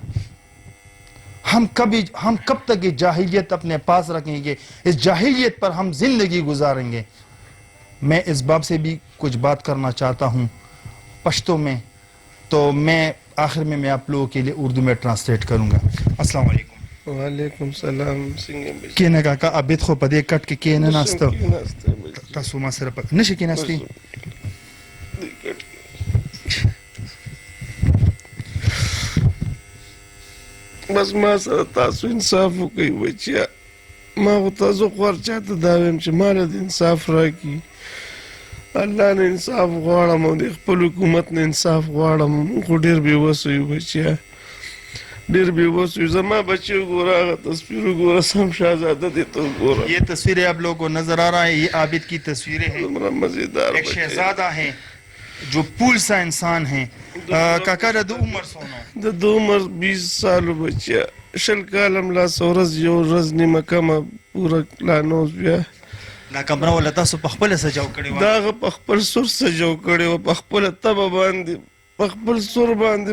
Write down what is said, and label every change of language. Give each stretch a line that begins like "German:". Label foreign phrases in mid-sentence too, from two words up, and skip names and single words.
Urdu: ہم کب تک یہ جاہلیت اپنے پاس رکھیں گے؟ اس جاہلیت پر ہم زندگی گزاریں گے؟ میں اس باب سے بھی کچھ بات کرنا چاہتا ہوں پشتو میں، تو میں آخر میں آپ لوگوں کے لیے اردو میں ٹرانسلیٹ کروں گا۔
Arabic: السلام علیکم۔ وعلیکم السلام۔
Pashto: کینے کاکا عابد خو پدې کټ کې کېنه ناستو تاسو ما سره نشي کېناستئ؟ بس ما سره تاسو انصاف وکړئ بچیا، ما خو تاسو خو هر چاته دا وایم چې ما له انصاف راکړي. الله نه انصاف غواړم او د خپل حکومت نه انصاف غواړم. موږ خو ډېر بېوسه یو بچیا، ډېر بېوسه یو. زما بچی وګوره، هغه تصویر وګوره، سم شهزاده دی ته وګوره.
Urdu: یہ تصویریں آپ لوگوں کو نظر آ رہا ہے، یہ عابد کی تصویریں ہیں۔
Pashto: دومره مزیدار
Urdu: ایک شہزادہ ہیں جو پول سا انسان ہیں۔
Pashto: کاکا د عمر سونه؟ د عمر 20 سالو بچیا، 20 کاله ملا ورځ یو ورځ نیمه کمه پوره لا نه اوس بیا. دا کمره ولا تاسو په خپله سجاو کړې وه؟ دا هغه په خپل سور سجاو کړې وه، په خپله تبه باندې، په خپل سور باندې.